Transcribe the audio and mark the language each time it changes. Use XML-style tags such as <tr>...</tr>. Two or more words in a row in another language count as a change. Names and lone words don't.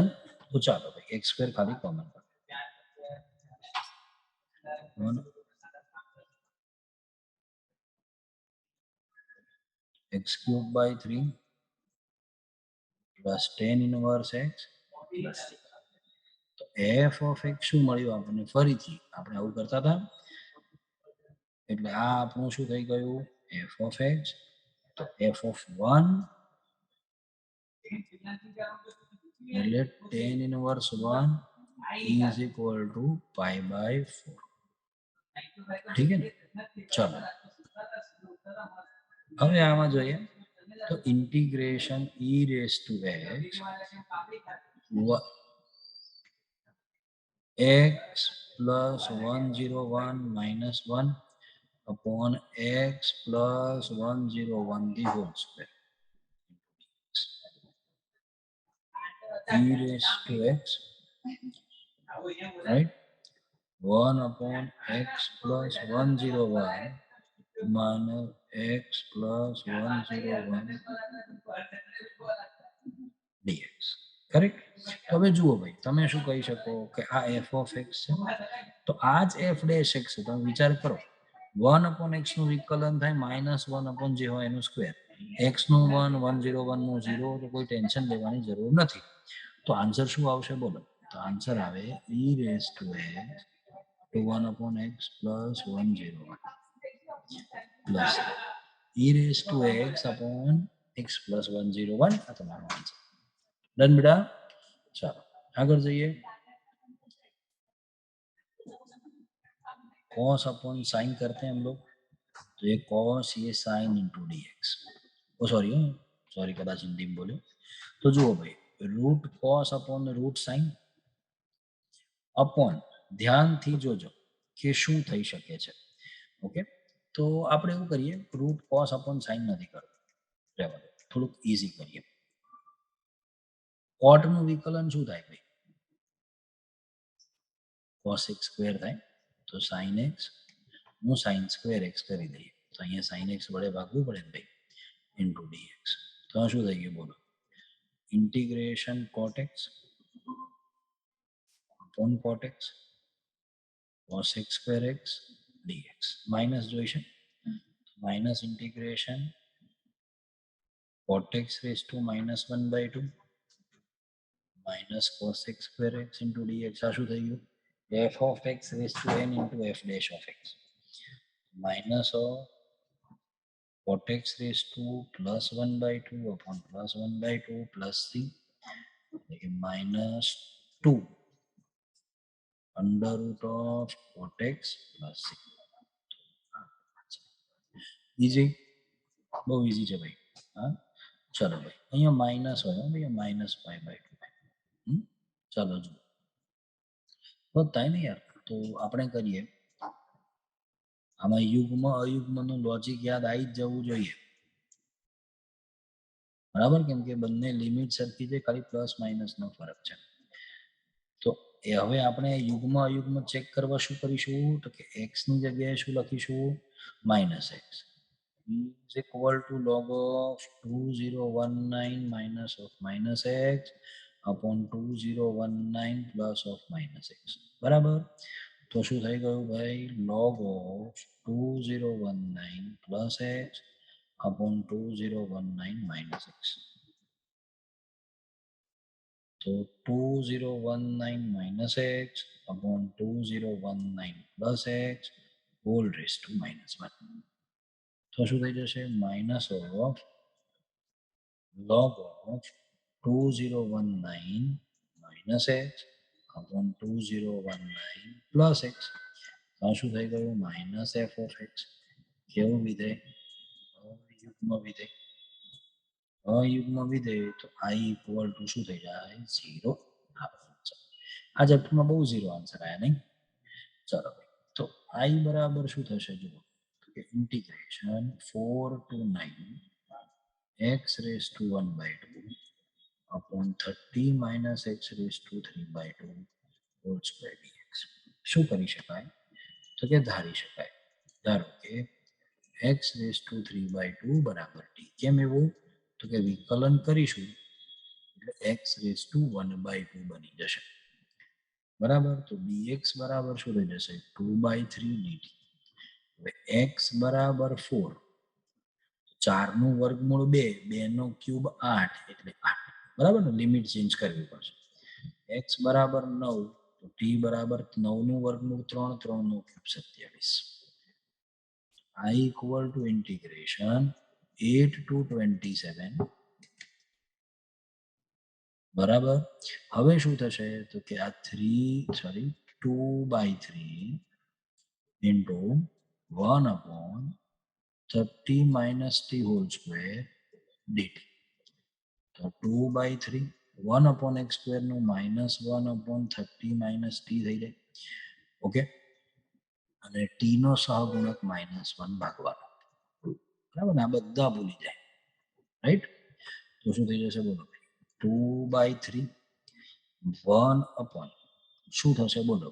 <gu>તો ચાલો ભાઈ</gu> <en>x square</en> <gu>ખાલી</gu> <en>common 1 x cube by 3 plus tan inverse x plus</en> <gu>તો</gu> <en>f of x</en> <gu>શું મળ્યું આપણને? ફરીથી આપણે આવું કરતા હતા એટલે આ આપણું શું થઈ ગયું?</gu> <en>f of x.</en> <gu>તો</gu> <en>f of 1</en> <gu>એટલે</gu> <en>tan inverse 1 is equal to π/4.</en> <hi>ठीक है</hi> <gu>ને? ચલો હવે આમાં જોઈએ તો</gu> <en>ઇન્ટિગ્રેશન e raised to x x plus 101 minus 1 upon x plus 101 the whole square e raised to x, right? 1 upon x plus 101 minus x plus 101 dx.</en> <gu>કરેક્ટ? હવે જુઓ ભાઈ, તમે શું કહી શકો કે આ</gu> <en>f of x</en> <gu>છે, તો આ જ</gu> <en>f dash x</en> <gu>છે. તમે વિચાર કરો</gu> <en>1 upon x</en> <gu>નું વિકલન થાય</gu> <en>-1 upon</en> <gu>જે હોય એનું સ્ક્વેર. x નું 1, 101 નું 0, તો કોઈ ટેન્શન લેવાની જરૂર નથી. તો આન્સર શું આવશે બોલો? તો આન્સર આવે</gu> <en>e raised to x to 1 upon x plus 101. plus e raise to x upon x plus 101</en> <gu>આ તમારો આન્સર. ડન બેટા. ચાલો આગળ જઈએ.</gu> <en>cos upon sine</en> <hi>करते हैं हम लोग, तो ये cos ये</hi> <en>sine into d x. oh sorry</en> <hi>कदाच हिंदी में बोले तो जुओ भाई,</hi> <en>root cos upon root sine upon</en> <gu>ધ્યાનથી જોજો કે શું થઈ શકે છે. ઓકે, તો આપણે એવું કરીએ,</gu> <en>root cos upon sine</en> <gu>નથી કરવું, રહેવા દો, થોડુંક ઈઝી કરીએ. કોટનું વિકલન શું થાય ભાઈ?</gu> <en>cos x square</en> <gu>થાય, તો</gu> <en>sin x</en> <gu>હું</gu> <en>sin square x</en> <gu>કરી દઈએ, તો અહીંયા</gu> <en>sin x</en> <gu>વડે ભાગવું પડે ને ભાઈ,</gu> <en>into dx.</en> <gu>તો આ શું થઈ ગયું બોલો?</gu> <en>ઇન્ટિગ્રેશન cot x upon cot x cos x square x dx.</en> <gu>માઇનસ જોઈશે,</gu> <en>minus integration cot x raised to minus 1/2 minus cos x square x into dx.</en> <gu>આ શું થઈ ગયું?</gu> <en>f of x raised to n into f dash of x minus of cot x raised to plus 1/2 upon plus 1/2 plus c minus 2 under root of cot x plus c.</en> <gu>ઈઝી, બહુ ઈઝી છે ભાઈ. હા ચલો ભાઈ, અહીંયા માઇનસ હોય ભાઈ, માઇનસ π/2. ચાલો જુઓ, બહુ થાય ને યાર. તો આપણે કરીએ, આમાં યુગ્મ અયુગ્મનું લોજિક યાદ આવી જ જવું જોઈએ, બરાબર? કેમ કે બંને લિમિટ સરખી છે, ખાલી પ્લસ માઇનસનો ફરક છે. તો એ હવે આપણે યુગ્મ અયુગ્મ ચેક કરવા શું કરીશું, તો કે x ની જગ્યાએ શું લખીશું?</gu> <en>minus x is equal to log of 2019 minus of minus x upon 2019 plus of minus x upon 2019 plus of minus x.</en> <gu>બરાબર? તો શું થઈ ગયું ભાઈ?</gu> <en>log of 2019 plus x upon 2019 minus x. तो 2019 minus x upon 2019 plus x whole raised to minus 1.</en> <gu>તો શું થઈ જશે?</gu> <en>minus of log of 2019 minus x upon 2019 plus x.</en> <gu>તો શું થઈ ગયું?</gu> <en>minus f of x.</en> <gu>કેવું વિધેય? અયુગ્મ વિધેય. અયુગ્મ વિધેય તો</gu> <en>i equal to</en> <gu>શું થઈ જાય? 0. આ ચેપ્ટરમાં બહુ 0 આન્સર આવ્યા નહીં? ચલો તો i બરાબર શું થશે જુઓ,</gu> <en>integration 4 to 9 x raised to 1/2 upon 30 minus x raised to 3/2 whole square dx.</en> <gu>શું કરી શકાય? તો કે ધારી શકાય. ધારો કે</gu> <en>x raised to 3/2</en> <gu>બરાબર t. કેમ એવું? તો કે વિકલન કરીશું એટલે</gu> <en>x raised to 1/2</en> <gu>બની જશે. બરાબર? તો dx બરાબર શું થઈ જશે? 2/3 dt. હવે x બરાબર 4, 4 નું વર્ગમૂળ 2, 2 નો ક્યુબ 8 એટલે 8. બરાબર ને? લિમિટ ચેન્જ કરવી પડશે. x બરાબર 9, તો t બરાબર 9 નું વર્ગમૂળ 3, 3 નો ક્યુબ 27.</gu> <en>i equal to integration 8 to 27.</en> <gu>બરાબર? હવે શું થશે? તો કે આ</gu> <en>2/3 into 1 upon 30 minus t whole square dt. તો 2/3 1 upon x square નું minus 1 upon 30 minus t</en> <gu>થઈ જાય. ઓકે, અને t નો સહગુણક -1 ભાગવાનો. બરાબર ને? આ બધા ભૂલી જાય, રાઈટ? તો શું થઈ જશે બોલો?</gu> <en>2/3 1 upon</en> <gu>શું થશે બોલો?</gu>